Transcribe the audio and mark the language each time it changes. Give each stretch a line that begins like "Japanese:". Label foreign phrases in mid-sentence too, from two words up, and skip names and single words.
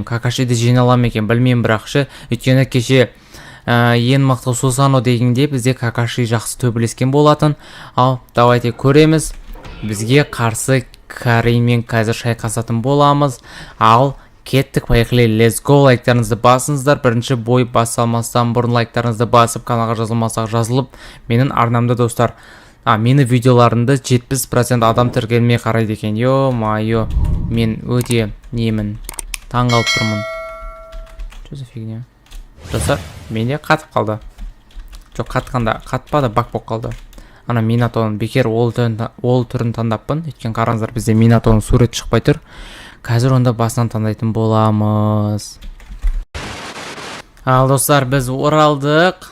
Kazakh: Какашиді жеңе алам екен, білмеймін бірақшы. Өйткені кеше ең мықты Сусано дегенде бізде Какаши жақсы төбелескен болатын. Ал давайте көреміз. Бізге қарсы Каринмен қазір шайқасатын боламыз. Ал кеттік, поехали,
English: let's go.
Kazakh: Лайктарыңызды басыңыздар. Бірінші бой басалмастан бұрын лайктарыңызды басып, каналға жазылмасақ жазылып, менің арнамда достар, мені видеоларымды 70% адам тіркелмей қарайды екен. Йо-майо, мен өте таң қалып тұрмын.
Russian: Что за фигня?
Kazakh: Достар, менде қатып қалды. Жоқ, қатпады, бак болып қалды. Минатоның бекер ол түрін таңдаппын. Өйткені қараңыздар, бізде Минатоның сурет шықпай тұр. Қазір онда басынан таңдайтын боламыз. Ал достар, біз оралдық.